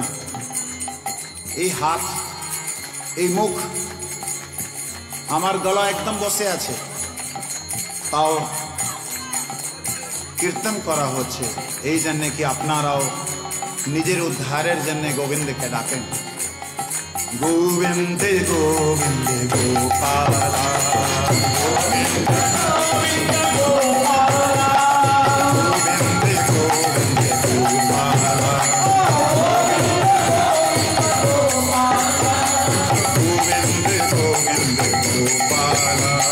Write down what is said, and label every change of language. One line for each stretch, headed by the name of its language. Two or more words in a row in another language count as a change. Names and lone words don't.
Bangla: এই হাত, এই মুখ, আমার গলা একদম বসে আছে, তাও কীর্তন করা হচ্ছে, এই জন্য কি আপনারাও নিজের উদ্ধারের জন্য গোবিন্দকে ডাকেন। गोविंद गोविंद गोपाला, गोविंद गोविंद गोपाला, गोविंद गोविंद गोपाला, गोविंद गोविंद गोपाला,